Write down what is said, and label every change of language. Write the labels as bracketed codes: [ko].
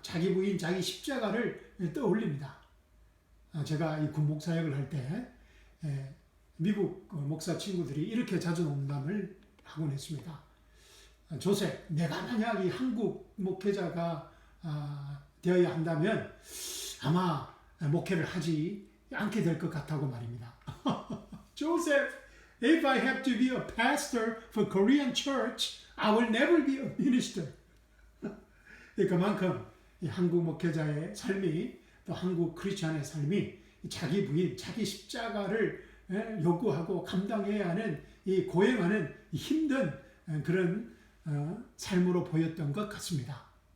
[ko] 자기 부인, 자기 십자가를 떠올립니다. 제가 이 군목사역을 할 때 미국 목사 친구들이 이렇게 자주 농담을 하곤 했습니다. 조셉, 내가 만약 이 한국 목회자가 되어야 한다면 아마 목회를 하지 않게 될 것 같다고 말입니다. [en] 조셉, if I have to be a pastor for Korean church, I will never be a minister. [ko] 그만큼 이 한국 목회자의 삶이, 또 한국 크리스찬의 삶이 자기 부인, 자기 십자가를 요구하고 감당해야 하는, 이 고행하는 힘든 그런 삶으로 보였던 것 같습니다.